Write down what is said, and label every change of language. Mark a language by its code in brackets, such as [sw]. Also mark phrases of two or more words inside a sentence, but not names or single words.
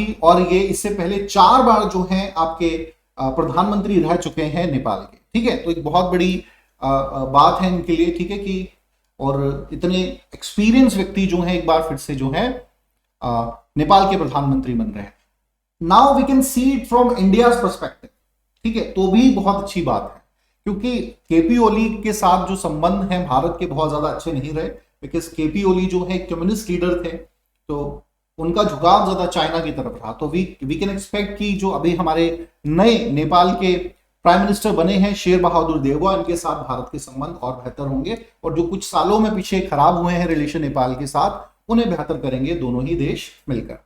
[hi] और ये इससे पहले 4 बार जो है आपके प्रधानमंत्री रह चुके हैं नेपाल के। ठीक है, तो एक बहुत बड़ी बात है इनके लिए। ठीक है कि और इतने एक्सपीरियंस व्यक्ति जो है एक बार फिर से जो है नेपाल के प्रधानमंत्री बन रहे हैं। [en] now we can see it from India perspective. [hi] ठीक है, तो भी बहुत अच्छी बात है क्योंकि केपी ओली के साथ जो संबंध है भारत के बहुत ज्यादा अच्छे नहीं रहे। बिकॉज केपी ओली जो है [en] communist leader [hi] थे, तो उनका झुकाव ज्यादा चाइना की तरफ रहा। तो [en] we can expect [hi] कि जो अभी हमारे नए नेपाल के [en] prime minister [hi] बने हैं शेर बहादुर देवबा, इनके साथ भारत के संबंध और बेहतर होंगे। और जो कुछ सालों में पीछे खराब हुए हैं रिलेशन नेपाल के साथ, उन्हें बेहतर करेंगे दोनों ही देश मिलकर।